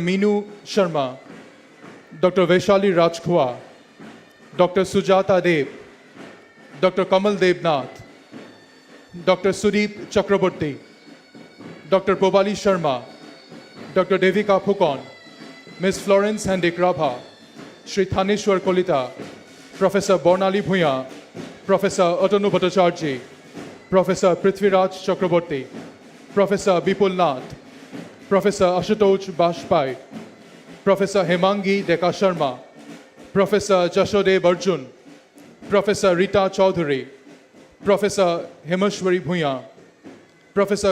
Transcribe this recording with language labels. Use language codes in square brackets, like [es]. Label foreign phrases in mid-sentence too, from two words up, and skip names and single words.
[en] Meenu Sharma, Dr. Vaishali Rajkhwa, Dr. Sujata Dev, Dr. Kamal Devnath, Dr. Sudeep Chakraborty, Dr. Probali Sharma, Dr. Devika Phukon, Ms. Florence Hendik Rabha, Shri Thaneshwar Kolita, Professor Bornali Bhuya, Professor Atanu Bhattacharjee, Professor Prithviraj Chakraborty, Professor Bipul Nath, Professor Ashutosh Bajpai, Professor Hemangi Deka Sharma, Professor Jashodev Arjun, Professor Rita Chaudhary, Professor Hemashwari Bhuya, Professor